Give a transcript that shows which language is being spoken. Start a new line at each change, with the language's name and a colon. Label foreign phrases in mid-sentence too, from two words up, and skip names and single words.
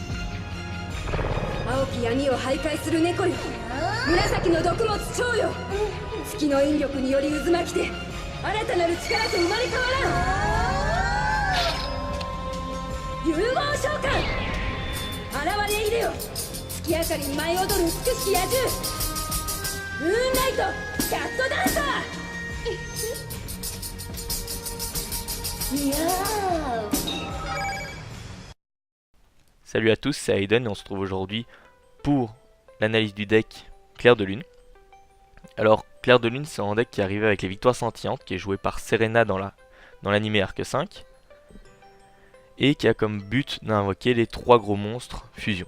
Japanese: 青き闇を徘徊する猫よ、紫の毒物蝶よ、月の引力により渦巻きて新たなる力と生まれ変わらん。融合召喚現れいでよ、月明かりに舞い踊る美しき野獣、ムーンライトキャットダンサー。
French: Salut à tous, c'est Aiden et on se retrouve aujourd'hui pour l'analyse du deck Clair de Lune. Alors Clair de Lune, c'est un deck qui est arrivé avec les Victoires Scintillantes, qui est joué par Serena dans l'animé Arc 5 et qui a comme but d'invoquer les 3 gros monstres fusion.